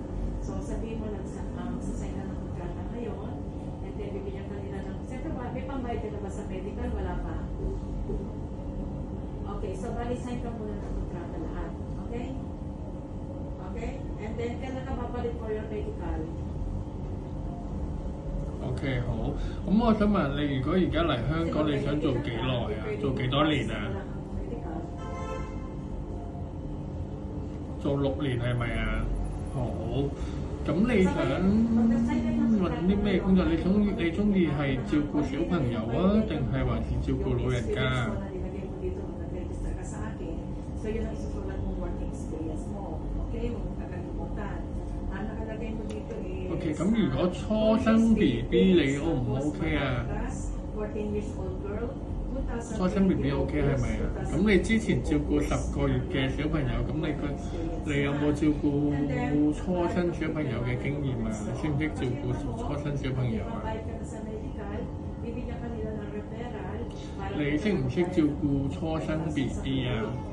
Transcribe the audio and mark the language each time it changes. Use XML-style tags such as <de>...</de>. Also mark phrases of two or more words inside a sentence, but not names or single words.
<tl>So, sabihin mo lang sa na ng kontrata ngayon,</tl> <en>and then</en> <tl>bibigyan ka nila ng, siyempre, may pambayad ka na ba sa medical? Wala pa. Okay, so bali-sign ka muna ng kontrata lahat. Okay? Okay?</tl> <en>And then,</en> <tl>kailan ka babalik</tl> <en>for your medical?</en> <yue>OK 好，咁我想問你，如果而家嚟香港，你想做幾耐啊？做幾多年啊？做6年係咪啊？好，咁你想揾啲咩工作？你中意係照顧小朋友啊，定係還是照顧老人家？</yue> <tl>So, yun ang isusulat mong</tl> <en>work experience</en> <tl>mo. Okay? Huwag mong kakalimutan. Ang nakalagay mo dito is...</tl> <yue>OK，咁如果初生 BB 你 O 唔 OK 啊？</yue> <en>14 years old girl,</en> <yue>初生 BB OK 係咪啊？咁你之前照顧10個月嘅小朋友，咁你有冇照顧初生小朋友嘅經驗啊？識唔識照顧初生小朋友啊？你識唔識照顧初生 BB 啊？</yue>